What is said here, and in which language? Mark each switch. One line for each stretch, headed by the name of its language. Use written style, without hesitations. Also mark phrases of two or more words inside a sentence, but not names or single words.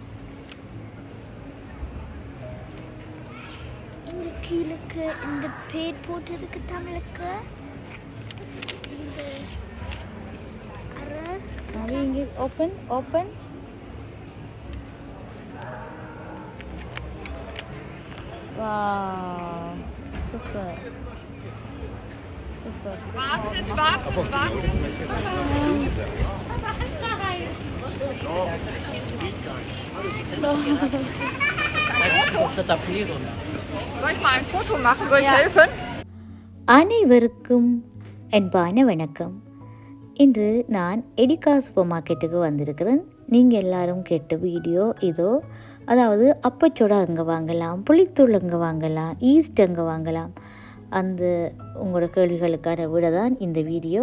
Tamil: இந்த கீழுக்கு இந்த பேர் போட்டிருக்கு தமிழுக்கு. இங்கே ஓப்பன். வா, சூப்பர்.
German: Wartet. Soll ich mal ein Foto machen? Soll ich helfen?
Tamil: அனைவருக்கும் அன்பான வணக்கம். இன்று நான் எடிகா சூப்பர் மார்க்கெட்டுக்கு வந்திருக்கிறேன். நீங்கள் எல்லாரும் கேட்ட வீடியோ இதோ. அதாவது அப்பச்சோடா அங்கே வாங்கலாம், புளித்தூள் அங்கே வாங்கலாம், ஈஸ்ட் அங்கே வாங்கலாம். அந்த உங்களோட கேள்விகளுக்கான விட தான் இந்த வீடியோ.